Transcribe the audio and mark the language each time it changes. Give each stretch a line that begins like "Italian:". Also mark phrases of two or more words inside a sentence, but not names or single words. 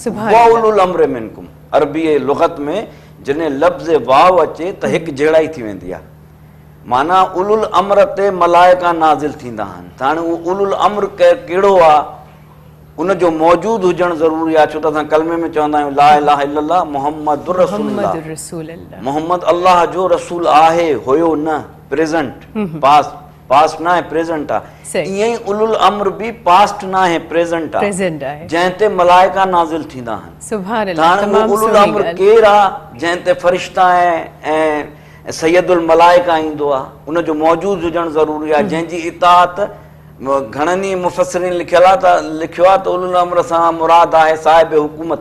Arabic: وأولي الأمر منكم,
Sindhi: अरबी लुग़त में जॾहिं लफ़्ज़ वाव अचे त हिकु जहिड़ा ई थी वेंदी आहे। माना
Arabic: أولو الأمر
Sindhi: ते मलाइका नाज़िल थींदा आहिनि। त हाणे उहो
Arabic: أولو الأمر
Sindhi: कहिड़ो आहे, उनजो मौजूदु हुजणु ज़रूरी आहे। छो त असां कलमे में चवंदा आहियूं
Arabic: لا إله إلا الله محمد رسول الله,
Sindhi: मोहम्मद अल्लाह जो रसूल आहे, हुयो न, प्रेज़ेंट, पास्ट न आहे, प्रेज़ेंट आहे। ईअं ई
Arabic: أولو الأمر
Sindhi: बि पास्ट न आहे, प्रेज़ेंट आहे, जंहिं ते मलाइका नाज़िल थींदा आहिनि। हाणे
Arabic: أولو الأمر
Sindhi: केरु आहे, जंहिं ते फ़रिश्ता ऐं
Arabic: سيد الملائكة
Sindhi: ईंदो आहे, उनजो मौजूदु हुजणु ज़रूरी आहे, जंहिंजी इताअत घणनि ई मुफ़स्सिरीन लिखियो आहे त
Arabic: أولو الأمر
Sindhi: सां मुराद आहे साहिब हुकूमत।